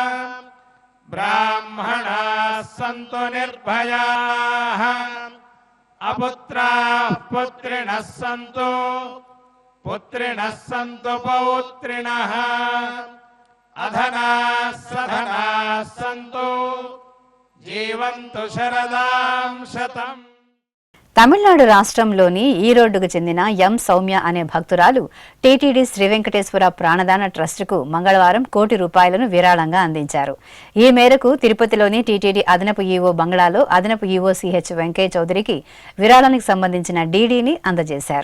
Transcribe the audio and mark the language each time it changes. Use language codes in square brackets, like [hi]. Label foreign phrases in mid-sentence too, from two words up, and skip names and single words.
[sa] ब्राह्मणाः सन्तु निर्भयाः अपुत्राः पुत्रिणः सन्तु पुत्रिणः सन्तु पौत्रिणः अधनाः सधनाः सन्तु जीवन्तु शरदां शतम्. [te] తమిళనాడు రాష్ట్రంలోని ఈరోడ్డుకు చెందిన ఎం సౌమ్య అనే భక్తురాలు టీటీడీ శ్రీ వెంకటేశ్వర ప్రాణదాన ట్రస్టుకు మంగళవారం ₹1 కోటి విరాళంగా అందించారు. ఈ మేరకు తిరుపతిలోని టీటీడీ అదనపు ఈవో బంగ్లాలో అదనపు ఈవో సిహెచ్ వెంకయ్య చౌదరికి విరాళానికి సంబంధించిన డీడీని అందజేశారు.